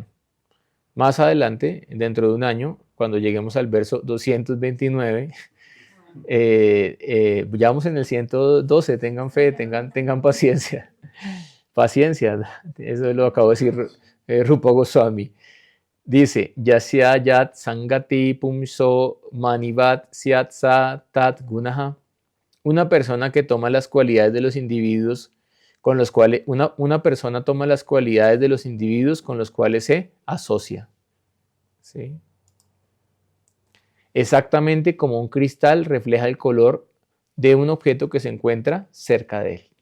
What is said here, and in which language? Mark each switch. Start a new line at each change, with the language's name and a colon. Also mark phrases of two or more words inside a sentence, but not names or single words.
Spanish: Más adelante, dentro de un año, cuando lleguemos al verso 229, ya vamos en el 112, tengan fe, tengan paciencia. Paciencia, eso lo acabo de decir Rupa Goswami. Dice,
Sanskrit: यस्य यत् सङ्गतिः पुंसो मणिवत् स्यात्स तत् गुणः.
Spanish: Una persona que toma las cualidades de los individuos con los cuales, una persona toma las cualidades de los individuos con los cuales se asocia. ¿Sí? Exactamente como un cristal refleja el color de un objeto que se encuentra cerca de él.